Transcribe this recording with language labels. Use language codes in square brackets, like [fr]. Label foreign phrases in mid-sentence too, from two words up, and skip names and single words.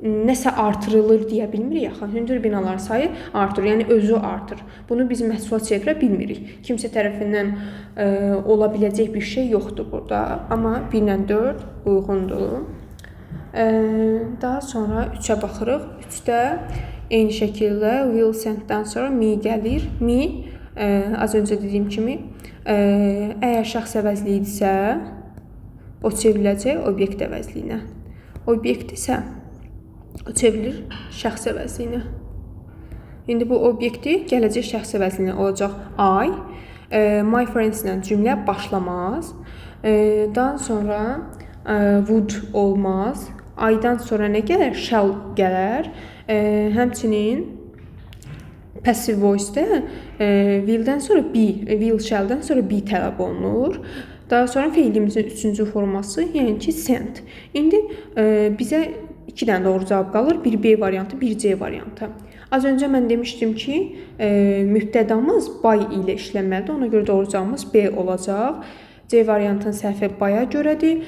[az] nəsə artırılır deyə bilmirik axı. Hündür binaların sayı artır, yəni özü artır. Bunu biz məhsula çevirə bilmirik. Kimsə tərəfindən ola biləcək bir şey yoxdur burada. Amma 1 ilə 4 uyğundur. Daha sonra 3-ə baxırıq. 3-də eyni şəkildə [en] will send- [az] dən sonra me gəlir. Me az öncə dediyim kimi əgər şəxs əvəzliyidirsə o çevriləcək obyekt əvəzliyinə. Obyekt isə o çevrilir şəxs əvəzliyinə. İndi bu obyekti gələcək şəxs əvəzliyinə olacaq I. [en] My friends [az] ilə cümlə başlamaz. Daha sonra would olmaz. I-dan sonra nə gələr? Shall gələr. Həmçinin [en] passive voice- [az] də will-dən sonra be, will shall-dən sonra be tələb olunur. Daha sonra feilimizin 3-cü forması, yəni ki send. İndi bizə 2 dənə doğru cavab qalır. Bir B variantı, bir C variantı. Az öncə mən demişdim ki, mübtədamız by ilə işlənməlidir. Ona görə doğru cavabımız B olacaq. C variantının səhvi by-a görədir.